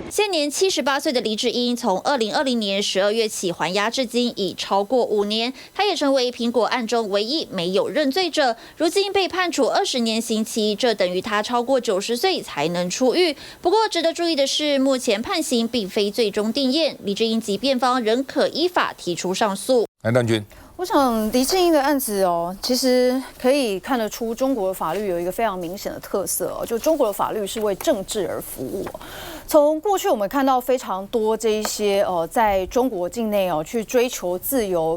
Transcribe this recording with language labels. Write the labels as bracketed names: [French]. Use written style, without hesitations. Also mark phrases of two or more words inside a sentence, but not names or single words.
[Chinese] 現年78歲的黎智英，從2020年12月起還押至今已超過5年，他也成為蘋果案中唯一沒有認罪者。如今被判處20年刑期，這等於他超過90歲才能出獄。不過值得注意的是，目前判刑並非最終定讞，黎智英及辯方仍可依法提出上訴。蓝丹君，我想黎智英的案子其实可以看得出中国的法律有一个非常明显的特色就中国的法律是为政治而服务从过去我们看到非常多这一些在中国境内去追求自由、